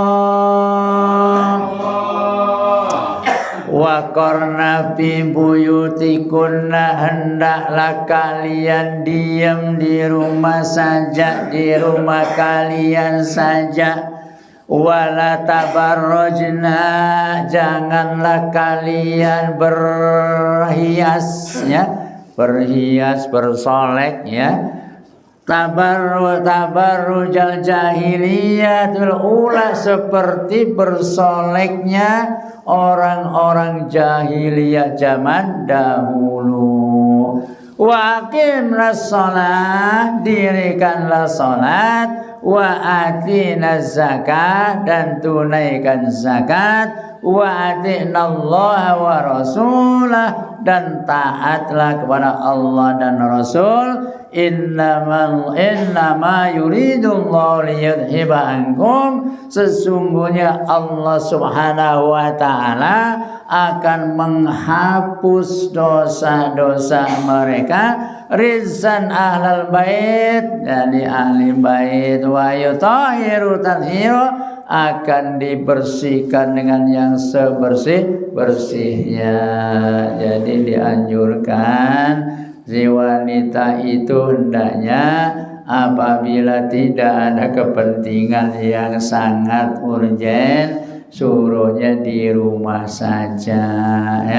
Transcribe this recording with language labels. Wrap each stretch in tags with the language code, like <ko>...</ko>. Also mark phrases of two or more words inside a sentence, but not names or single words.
<ar>وقرن في بيوتكن,</ar> <id>hendaklah kalian diam di rumah saja, di rumah kalian saja.</id> <ar>ولا تبرجن,</ar> <id>janganlah kalian berhias ya, berhias bersolek ya.</id> <ar>تبرج الجاهلية الأولى,</ar> <id>seperti bersoleknya orang-orang jahiliyah zaman dahulu.</id> <ar>وأقمن الصلاة,</ar> <id>dirikanlah salat,</id> <ar>وآتين الزكاة,</ar> <id>dan tunaikan zakat,</id> <ar>وأطعن الله ورسوله,</ar> <id>dan taatlah kepada Allah dan Rasul.</id> <ar>إنما يريد الله ليذهب عنكم,</ar> <id>sesungguhnya Allah</id> <ar>سبحانه وتعالى</ar> <id>akan menghapus dosa-dosa mereka,</id> <ar>الرجس أهل البيت,</ar> <id>dari ahli bait,</id> <ar>ويطهر تطهيرا,</ar> <id>akan dibersihkan dengan yang sebersih-bersihnya. Jadi dianjurkan si wanita itu hendaknya apabila tidak ada kepentingan yang sangat urgen, suruhnya di rumah saja ya.</id>